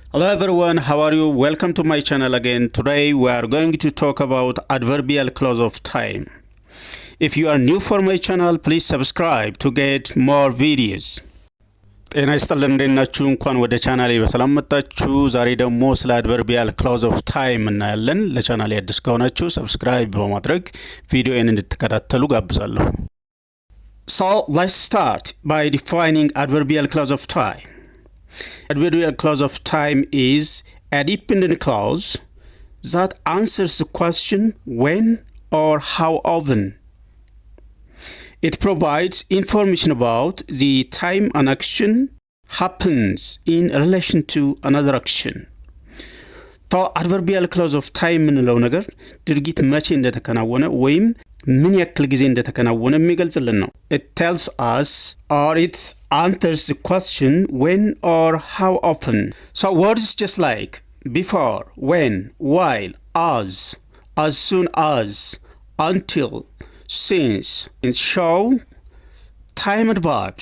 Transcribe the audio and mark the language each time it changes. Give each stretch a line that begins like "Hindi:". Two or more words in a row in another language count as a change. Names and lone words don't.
English: Hello everyone, how are you? Welcome to my channel again. Today we are going to talk about adverbial clause of time. If you are new for my channel, please subscribe to get more videos.
Amharic: ጤና ይስጥልን እንደናችሁ እንኳን ወደ ቻናሌ በሰላም መጣችሁ። ዛሬ ደግሞ ስለ
English: adverbial clause of time
Amharic: እናያለን። ለቻናሌ አዲስ ከሆናችሁ ሰብስክራይብ በማድረግ ቪዲዮውን እንድትከታተሉ ጋብዛለሁ።
English: So let's start by defining adverbial clause of time. Adverbial clause of time is a dependent clause that answers the question when or how often. It provides information about the time an action happens in relation to another action. The adverbial clause of time
Amharic: ምንለው ነገር ድርጊት መቼ እንደተከናወነ ወይም ምን ያክል ጊዜ እንደተከናወነ የሚገልጽልን ነው።
English: It tells us or it answers the question when or how often. So words just like before, when, while, as soon as, until, since, and show time adverbs.